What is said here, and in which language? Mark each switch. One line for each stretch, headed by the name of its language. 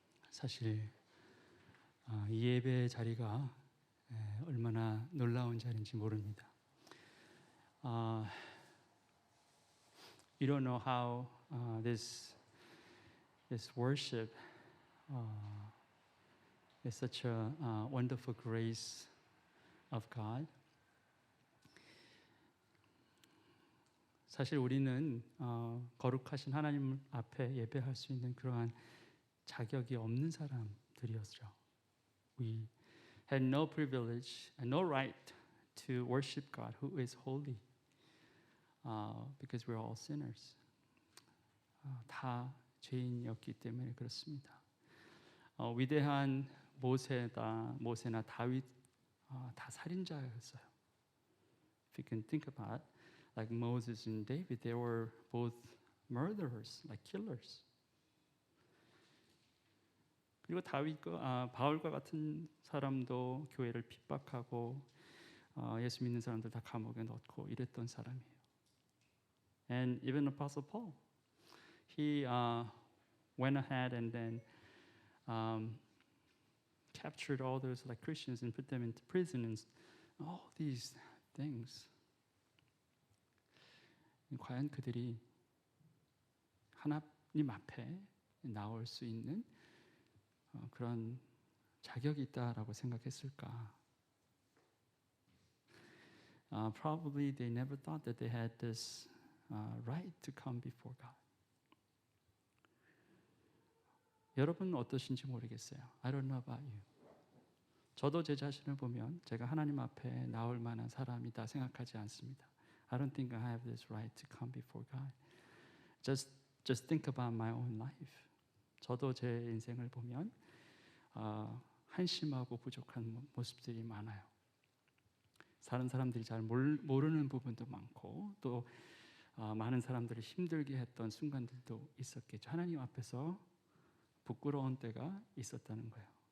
Korean: 사실 이 예배 자리가 얼마나 놀라운 자리인지 모릅니다.
English: You don't know how this worship is such a wonderful grace of God.
Korean: 사실 우리는 거룩하신 하나님 앞에 예배할 수 있는 그러한 자격이 없는 사람들이었죠.
English: We had no privilege and no right to worship God who is holy because we're all sinners.
Korean: 다 죄인이었기 때문에 그렇습니다. 위대한 모세나 다윗 다 살인자였어요.
English: If you can think about it, like Moses and David, they were both murderers, like killers.
Korean: 그리고 바울과 같은 사람도 교회를 핍박하고 예수 믿는 사람들 다 감옥에 넣고 이랬던 사람이에요.
English: And even Apostle Paul, he went ahead and then captured all those like Christians and put them into prison and all these things.
Korean: 과연 그들이 하나님 앞에 나올 수 있는 그런 자격이 있다라고 생각했을까?
English: Probably they never thought that they had this right to come before God.
Korean: 여러분은 어떠신지 모르겠어요.
English: I don't know about you.
Korean: 저도 제 자신을 보면 제가 하나님 앞에 나올 만한 사람이다 생각하지 않습니다.
English: I don't think I have this right to come before God. Just think about my own life.
Korean: 저도 제 인생을 보면 한심하고 부족한 모습들이 많아요. 다른 사람들이 잘 모르는 부분도 많고 또 많은 사람들을 힘들게 했던 순간들도 있었겠죠. 하나님 앞에서 부끄러운 때가 있었다는 거예요.